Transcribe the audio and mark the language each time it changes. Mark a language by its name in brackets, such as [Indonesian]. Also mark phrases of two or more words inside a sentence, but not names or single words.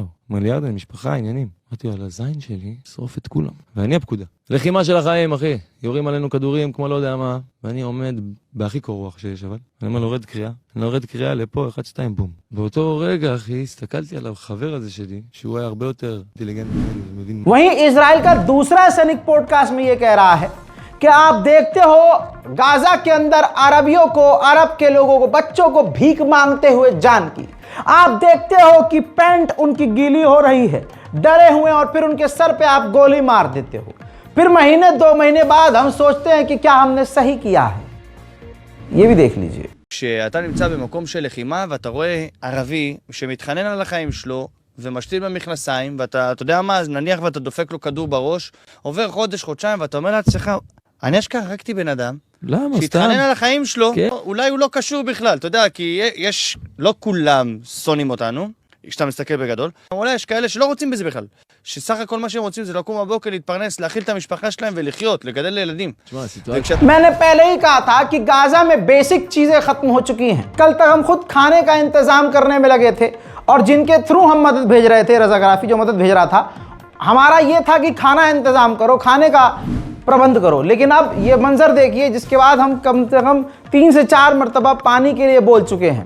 [Hebrew] אומר לי, ירדן, משפחה, עניינים. אמרתי, על הזין שלי, שרוף את כולם. ואני הפקודה. לחימה של החיים, אחי. יורים עלינו כדורים, כמו לא יודע מה. ואני עומד בהכי קור רוח שיש, אבל. אני אומר, להורד קריאה. אני להורד קריאה לפה, 1, 2, בום. באותו רגע, אחי, הסתכלתי על החבר הזה שלי, שהוא היה הרבה יותר אינטליגנטי, מבין. [Hindi] वहीं इजराइल का दूसरा सैनिक पॉडकास्ट में ये कह रहा है कि आप देखते हो गाजा के अंदर अरबियों को, अरब के लोगों को, बच्चों को भीख मांगते हुए जान की। आप देखते हो कि पैंट उनकी गीली हो रही है, डरे हुए, और फिर उनके सर पे आप गोली मार देते हो। फिर महीने 2 महीने बाद हम सोचते हैं कि क्या हमने सही किया है। ये भी देख लीजिए। [Hebrew] כשאתה נמצא במקום של לחימה ואתה רואה ערבי שמתחנן על החיים שלו ומשתיל במכנסיים, ואתה יודע מה, אז נניח ואתה דופק לו כדור בראש, עובר חודש, חודשיים, ואתה אומר לעצמך, אני אשכרה הרגתי בן אדם, למה? שהתחנן סתם? על החיים שלו, כן. אולי הוא לא קשור בכלל, אתה יודע, כי יש, לא כולם שונאים אותנו, כשאתה מסתכל בגדול, אולי יש כאלה שלא רוצים בזה בכלל, שסך הכל מה שהם רוצים זה לקום בבוקר, להתפרנס, להאכיל את המשפחה שלהם ולחיות, לגדל ילדים. תשמע, הסיטואציה... [Hindi] मैंने पहले ही कहा था कि गाजा में बेसिक चीजें खत्म हो चुकी हैं। कल तक हम खुद खाने का इंतजाम करने में लगे थे, और जिनके थ्रू हम मदद भेज रहे थे, रज़ाग्राफी जो मदद भेज रहा था, हमारा ये था कि खाना इंतजाम करो, खाने का प्रबंध करो। लेकिन अब ये मंजर देखिए, जिसके बाद हम कम से कम 3 से 4 मरतबा पानी के लिए बोल चुके हैं।